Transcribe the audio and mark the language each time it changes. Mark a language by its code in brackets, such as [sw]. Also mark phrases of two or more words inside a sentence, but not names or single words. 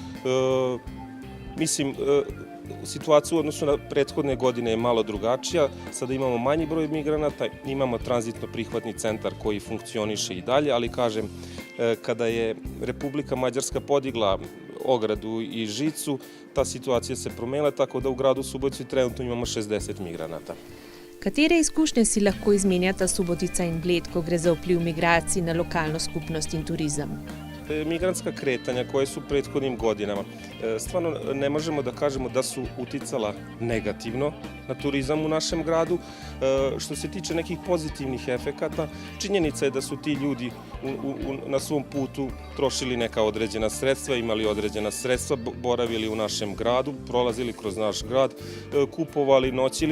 [sr] Mislim, situacija u odnosu na prethodne godine je malo drugačija. Sada imamo manji broj migranata, imamo tranzitno prihvatni centar koji funkcioniše i dalje, ali kažem, kada je Republika Mađarska podigla ogradu i žicu, ta situacija se promenila, tako da u gradu Subotici trenutno imamo 60 migranata. [sl] Katere izkušnje si lahko izmenjata Subotica in Bled, ko gre za vpliv migracij na lokalno skupnost in turizem? [sr] Migrantska kretanja koje su prethodnim godinama, stvarno ne možemo da kažemo da su uticala negativno na turizam u našem gradu. Što se tiče nekih pozitivnih efekata, činjenica je da su ti ljudi na svom putu trošili neka određena sredstva, imali određena sredstva, boravili u našem gradu, prolazili kroz naš grad, kupovali, noćili.